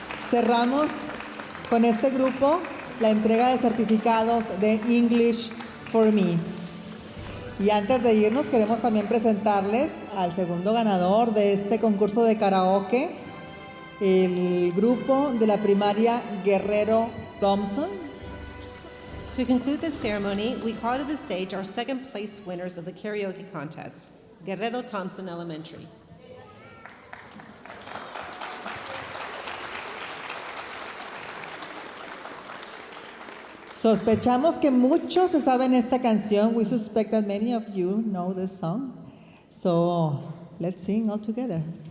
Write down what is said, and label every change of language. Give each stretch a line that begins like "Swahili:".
Spanish: Cerramos con este grupo la entrega de certificados de English for Me. Y antes de irnos queremos también presentarles al segundo ganador de este concurso de karaoke, el grupo de la primaria Guerrero Thompson.
English: To conclude this ceremony, we call to the stage our second place winners of the karaoke contest, Guerrero Thompson Elementary.
Spanish: Sospechamos que muchos se saben esta canción.
English: We suspect that many of you know this song. So let's sing all together.